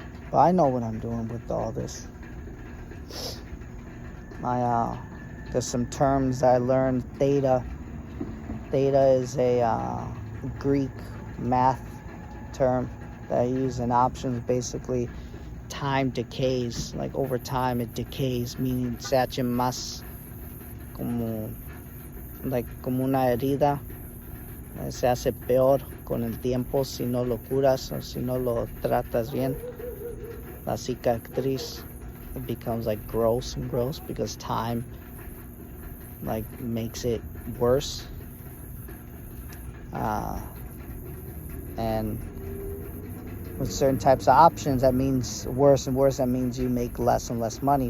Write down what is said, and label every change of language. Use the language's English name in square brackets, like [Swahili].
[English] But I know what I'm doing with all this. There's some terms I learned. Theta. Theta is a Greek math term that I use in options. Basically, time decays. Like over time, it decays, meaning [Spanish] se hace más como una herida. Se hace peor con el tiempo si no lo curas o si no lo tratas bien. La cicatriz, [English] it becomes like gross and gross because time like makes it worse. And with certain types of options, that means worse and worse. That means you make less and less money.